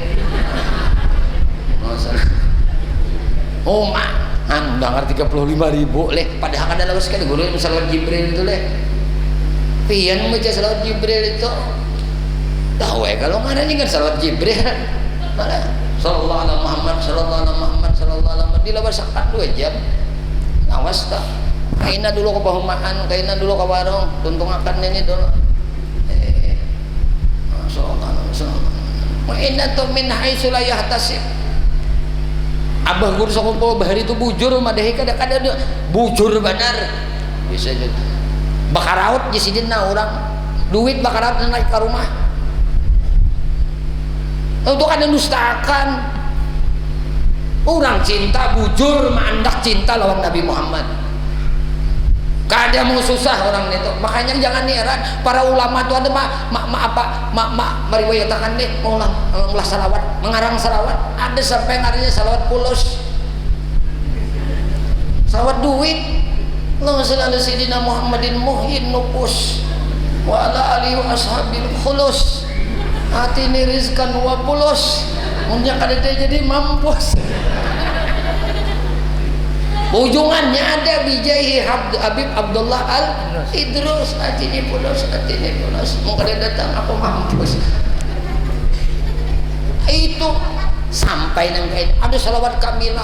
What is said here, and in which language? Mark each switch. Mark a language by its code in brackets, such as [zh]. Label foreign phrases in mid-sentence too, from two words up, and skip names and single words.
[bjn] Oh mak, udah 35.000 leh. Padahal ada lalu sekali guru yang salawat Jibril itu leh. Pian baca salawat Jibril itu. [id] Tahu ya kalau nggak ada nih kan salawat Jibril. [ar] Malah صلى الله عليه محمد، صلى الله عليه محمد، صلى الله عليه محمد. [bjn] Dilawat sakat 2 jam. Awas tak. Kaina dulu ke pahumaan, kaina dulu ke warung, tuntung akan ini dulu. [ar] صلى الله عليه وسلم. وإن تو من حيث لا يحتسب. [bjn] Abah guru sakumpul bahari itu bujur madahi kada-kada bujur benar. Bisa jadi. Bakaraut di sidina orang duit bakaraut naik ke rumah. Untuk ada dustakan. Orang cinta bujur mandak cinta lawan Nabi Muhammad. Kada mau susah orang itu. [id] Makanya jangan heran para ulama itu ada meriwayatkan deh mengulah salawat, mengarang salawat. [bjn] Ada sampai ngarinya salawat pulus. Salawat duit. [ar] اللهم صل على سيدنا محمد محيي النفوس وعلى آله وأصحاب الخلوص. آتني رزقا وفلوس. [bjn] Munnya kada jadi mampus. Ujungannya ada bijaihi Habib Abdullah Al Idrus. [ar] آتني فلوس، آتني فلوس. [bjn] Mau kada datang aku mampus. Itu sampai nang kain ada salawat kamilah.